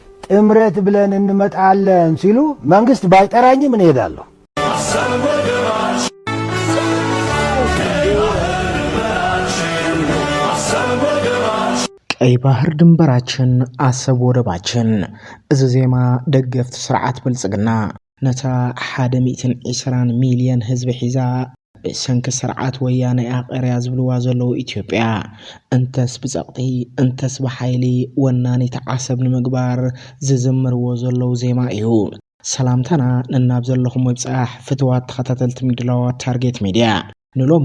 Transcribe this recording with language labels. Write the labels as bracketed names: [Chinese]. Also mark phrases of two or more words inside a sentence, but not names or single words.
[Amharic] ጥምረት ብለን እንመጣለን ሲሉ መንግስት ባይጠራኝም ምን እሄዳለሁ? ቀይ ባህር ድንበራችን አሰብ ወደባችን [Tigrinya] እዚ ዜማ ደገፍት ስርዓት ብልጽግና ነታ 120 ሚሊዮን ህዝብ ሒዛ ሰንክ ስርዓት ወያነ አቀሪያ ዝብልዋ ዘለው ኢትዮጵያ እንተስ ብጸቅቲ እንተስ በኃይሊ ወናኒ ተዓሰብ ንምግባር ዝዝምርዎ ዘለው ዜማ እዩ። ሰላምተና ንናብ ዘለኹም ወብጻሕ ፍትዋት ተኸታተልቲ ሚድላዋት ታርጌት ሚድያ ንሎሚ